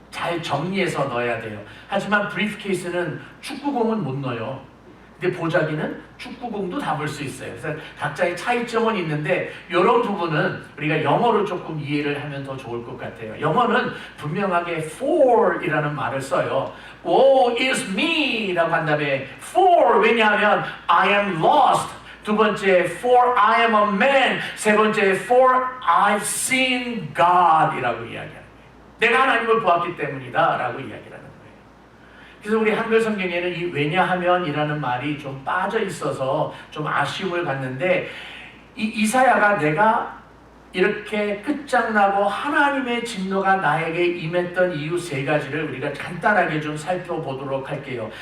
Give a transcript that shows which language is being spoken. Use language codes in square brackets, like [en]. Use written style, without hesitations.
[ko] 잘 정리해서 넣어야 돼요. 하지만 브리프케이스는 축구공은 못 넣어요. 근데 보자기는 축구공도 담을 수 있어요. 그래서 각자의 차이점은 있는데 이런 부분은 우리가 영어로 조금 이해를 하면 더 좋을 것 같아요. 영어는 분명하게 for이라는 말을 써요. [en] Woe is me 라고 한 다음에 for, 왜냐하면 I am lost. 두 번째 for I am a man. [ko] 세 번째 for I've seen God 이라고 이야기하는 거예요. 내가 하나님을 보았기 때문이다 라고 이야기를 하는 거예요. 그래서 우리 한글 성경에는 이 왜냐하면 이라는 말이 좀 빠져 있어서 좀 아쉬움을 갖는데, 이 이사야가 내가 이렇게 끝장나고 하나님의 진노가 나에게 임했던 이유 세 가지를 우리가 간단하게 좀 살펴보도록 할게요.